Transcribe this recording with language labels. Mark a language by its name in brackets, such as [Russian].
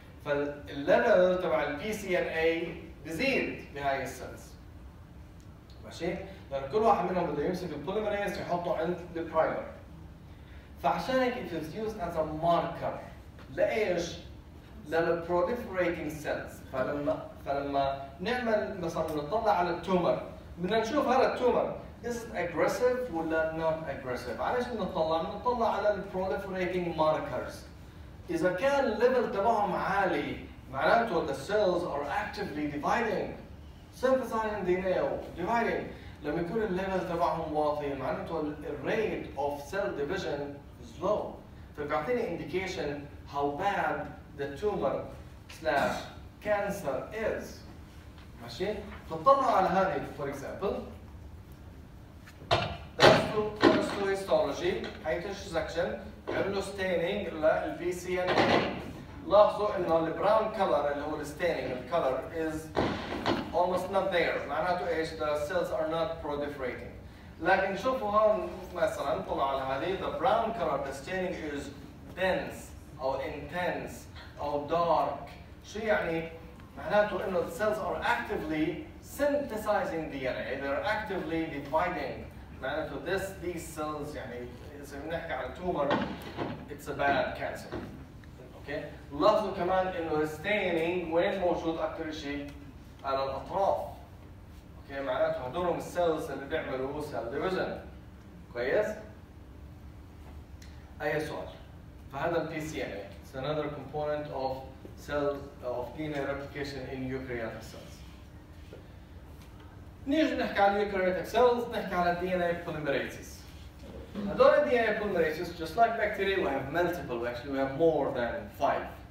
[Arabic] فالليفل تبع PCNA بزيد بهاي السيلز. ماشي؟ لأن كل واحد منهم بده يمسك البوليمريز يحطه عند البرايمر. فعشان هيك [English] it is used as a marker. [Arabic] لإيش؟ للproliferating cells. فلما نعمل مثلا نطلع على التومر بدنا نشوف هذا التومر [English] is it aggressive [Arabic] ولا [English] not aggressive. [Arabic] علاش بنطلع على الproliferating markers. إذا كان الليفل تبعهم عالي معناته [English] the cells are actively dividing, synthesizing DNA or dividing. [Arabic] لما يكون الليفل تبعهم واطي معناته الريت of cell division is low. فبيعطيني [English] indication how bad the tumor / cancer is. [Arabic] ماشي؟ فنطلع على هذه [English] for example [Arabic] درس له histology هي [English] tissue section [Arabic] عملوا staining للPCNA. لاحظوا انه البراون color اللي هو staining الcolor is almost not there. معناته ايش؟ [English] the cells are not proliferating. [Arabic] لكن شوفوا هون مثلا طلع على هذه [English] the brown color the staining is dense او intense او dark. [Arabic] شو يعني؟ معناته انه [English] the cells are actively synthesizing DNA, they're actively dividing. [Arabic] معناته [English] these cells [Arabic] يعني إذا بنحكي على [English] tumor it's a bad cancer. [Arabic] اوكي؟ لاحظوا كمان انه staining وين موجود اكثر شيء؟ على الاطراف. اوكي؟ معناته هدول السيلز اللي بيعملوا cell division. كويس؟ أي سؤال؟ فهذا PCNA. [English] It's another component of DNA replication in eukaryotic cells. [Arabic] نيجي نحكي على eukaryotic cells نحكي على DNA polymerases. هذول [English] DNA polymerases just like bacteria we have multiple, actually we have more than 5.